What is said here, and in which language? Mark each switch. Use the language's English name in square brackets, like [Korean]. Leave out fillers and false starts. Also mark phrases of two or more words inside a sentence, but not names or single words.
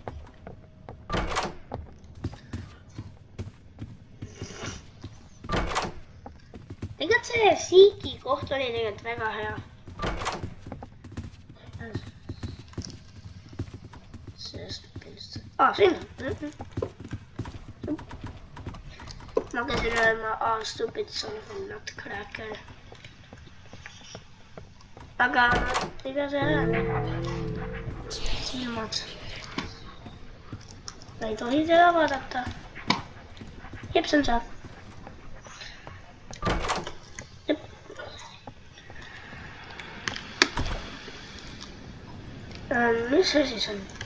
[Estonian] Tegelikult see Siiki koht oli tegelikult väga hea. Siin. Ma käisin öelma, [English] stupid son of a nutcracker. [Estonian] Aga ega see silmad. Ma ei tohi seda vaadata. Jep, see on see. Mis see siis on?